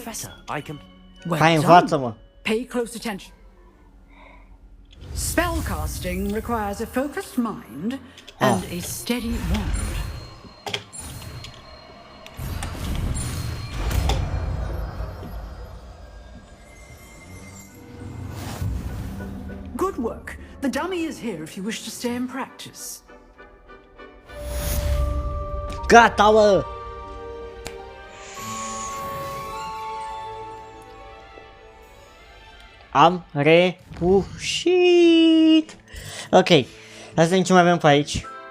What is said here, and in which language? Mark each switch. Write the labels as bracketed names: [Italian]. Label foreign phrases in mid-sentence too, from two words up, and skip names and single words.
[English] Professor, I can... Well [Romanian] Hai, [English] done. [Romanian] învață-mă. [English] Pay close attention. Spellcasting requires a focused mind and a steady wand. Good work. The dummy is here if you wish to stay and practice. [Romanian] Gata, mă! Am reușit! Ok, hai să vedem ce mai avem pe aici.